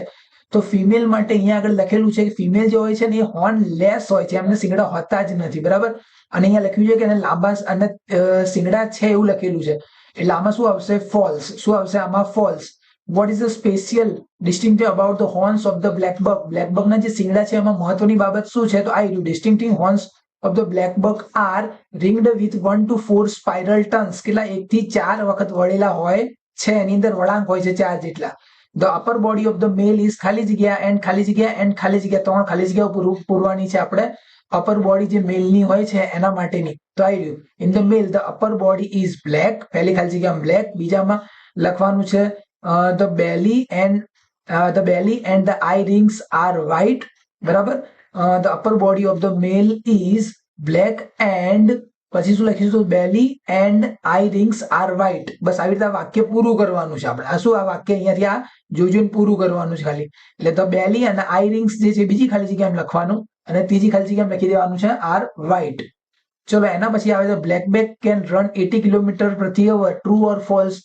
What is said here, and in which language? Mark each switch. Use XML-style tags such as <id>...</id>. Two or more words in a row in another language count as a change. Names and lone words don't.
<gu>તો ફિમેલ માટે અહીંયા આગળ લખેલું છે કે ફિમેલ જે હોય છે ને એ</gu> <en>horn less</en> <gu>હોય છે, એમને સિંગડા હોતા જ નથી, બરાબર. અને અહીંયા લખ્યું છે કે એને લાંબા અને સિંગડા છે એવું લખેલું છે, એટલે આમાં શું આવશે, ફોલ્સ. શું આવશે આમાં, ફોલ્સ.</gu> <en>what is the special distinctive about the horns of the black buck,</en> <gu>બ્લેક બક ના જે સિંગડા છે એમાં મહત્વની બાબત શું છે, તો આ ડિસ્ટિંક્ટિવ</gu> <en>હોર્ન્સ of the black buck are ringed with 1 to 4 spiral tongues,</en> <gu>કેટલા 1 થી 4 વખત વળેલા હોય છે, એની અંદર વળાંક હોય છે 4 જેટલા.</gu> <en>the upper body of the male is</en> <gu>ખાલી જગ્યા and ખાલી જગ્યા and ખાલી જગ્યા, ત્રણ ખાલી જગ્યાઓ પૂરવાની છે આપણે.</gu> <en>upper body</en> <gu>જે મેલ ની હોય છે એના માટેની, તો આવી રહ્યું</gu> <en>in the male the upper body is black,</en> <gu>પહેલી ખાલી જગ્યા બ્લેક. બીજામાં લખવાનું છે</gu> <en>the belly and the eye rings are white, બરાબર. the upper body of the male is black and</en> <gu>પછી શું લખીશું,</gu> <en>belly and eye rings are white.</en> <gu>બસ આવી રીતે વાક્ય પૂરું કરવાનું છે આપણે. આ શું, આ વાક્ય અહીંયાથી આ જોઈને પૂરું કરવાનું છે ખાલી. એટલે</gu> <en>the belly</en> <gu>અને</gu> <en>eye rings</en> <gu>જે છે બીજી ખાલી જગ્યામાં લખવાનું અને ત્રીજી ખાલી જગ્યામાં લખી દેવાનું છે</gu> <en>are white.</en> <gu>ચલો એના પછી આવે છે</gu> <en>black back can run 80 kilometre પ્રતિ hour, true or false.</en>